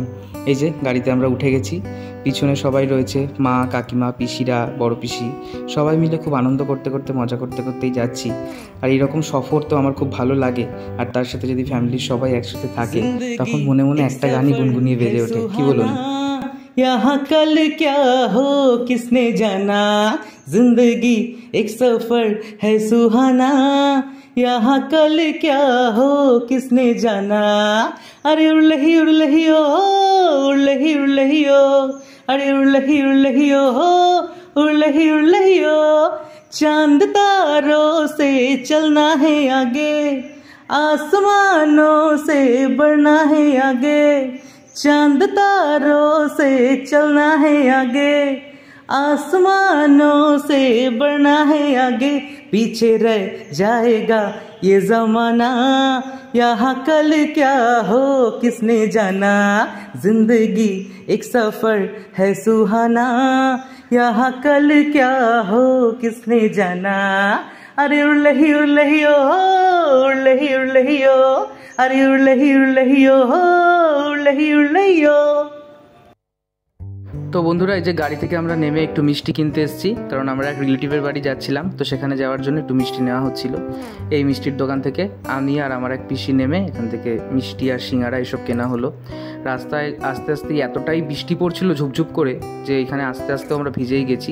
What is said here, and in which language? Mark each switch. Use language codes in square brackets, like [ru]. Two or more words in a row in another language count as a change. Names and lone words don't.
[bn] এই যে গাড়িতে আমরা উঠে গেছি, পিছনে সবাই রয়েছে, মা, কাকিমা, পিসিরা, বড় পিসি সবাই মিলে খুব আনন্দ করতে করতে মজা করতে করতেই যাচ্ছি। আর এইরকম সফর তো আমার খুব ভালো লাগে, আর তার সাথে যদি ফ্যামিলির সবাই একসাথে থাকে তখন মনে মনে একটা গানই গুনগুনিয়ে বেজে ওঠে। কি বলুন? [hi] यहाँ कल क्या हो किसने जाना, जिंदगी एक सफर है सुहाना। यहाँ कल क्या हो किसने जाना, अरे उड़लही उड़लही ओ, उड़लही उड़लही ओ, अरे उड़लही उड़लही ओ, उड़लही उड़लही ओ। चांद तारों से चलना है आगे, आसमानों से बढ़ना है आगे। चांद तारों से चलना है आगे, आसमानों से बढ़ना है आगे। पीछे रह जाएगा ये जमाना, यहाँ कल क्या हो किसने जाना, जिंदगी एक सफर है सुहाना। यहाँ कल क्या हो किसने जाना, अरे उड़लही उड़लही ओ, उड़लही उड़लही ओ, अरे उड़लही उड़लही ओ, उड़लही उड़लही ओ। [bn] তো বন্ধুরা, এই যে গাড়ি থেকে আমরা নেমে একটু মিষ্টি কিনতে এসেছি, কারণ আমরা এক রিলেটিভের বাড়ি যাচ্ছিলাম। তো সেখানে যাওয়ার জন্য একটু মিষ্টি নেওয়া হচ্ছিল। এই মিষ্টির দোকান থেকে আমি আর আমার এক পিসি নেমে এখান থেকে মিষ্টি আর সিঙ্গারা এসব কেনা হলো। রাস্তায় আস্তে আস্তে এতটাই বৃষ্টি পড়ছিল ঝুপঝুপ করে যে এখানে আস্তে আস্তে আমরা ভিজেই গেছি।